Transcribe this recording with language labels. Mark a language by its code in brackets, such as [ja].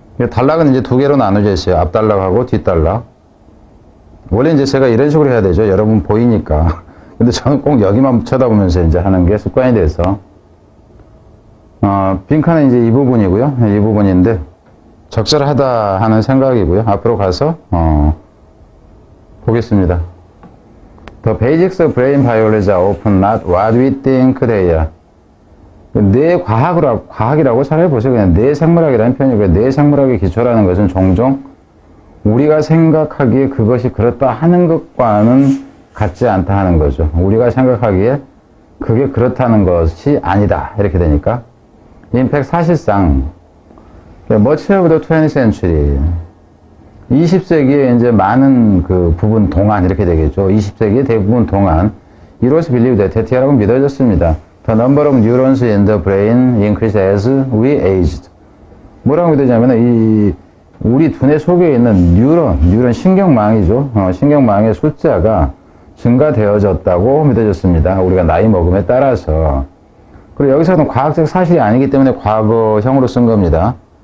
[ko] 단락은 이제 두 개로 나눠져 있어요. 앞단락하고 뒷단락. 원래 이제 제가 이런 식으로 해야 되죠. 여러분 보이니까. 근데 저는 꼭 여기만 쳐다보면서 이제 하는 게 습관이 돼서. 빈칸은 이제 이 부분이고요. 이 부분인데, 적절하다 하는 생각이고요. 앞으로 가서, 보겠습니다. [en] The basics of brain biology are often not what we think they are. [ko] 뇌과학이라고 차라리 보세요. 그냥 뇌생물학이라는 표현이고요. 뇌생물학의 기초라는 것은 종종 우리가 생각하기에 그것이 그렇다 하는 것과는 같지 않다 하는 거죠. 우리가 생각하기에 그게 그렇다는 것이 아니다. 이렇게 되니까. [en] In fact, [ko] 사실상, [en] much of the 20th century, [ko] 20세기에 이제 많은 그 부분 동안 이렇게 되겠죠. 20세기의 대부분 동안 [en] it was believed that [ko] 대티라고 믿어졌습니다. [en] The number of neurons in the brain increased as we aged. [ko] 뭐라고 믿어지냐면 우리 두뇌 속에 있는 뉴런 신경망이죠. 신경망의 숫자가 증가되어졌다고 믿어졌습니다. 우리가 나이 먹음에 따라서. 그리고 여기서는 과학적 사실이 아니기 때문에 과거형으로 쓴 겁니다.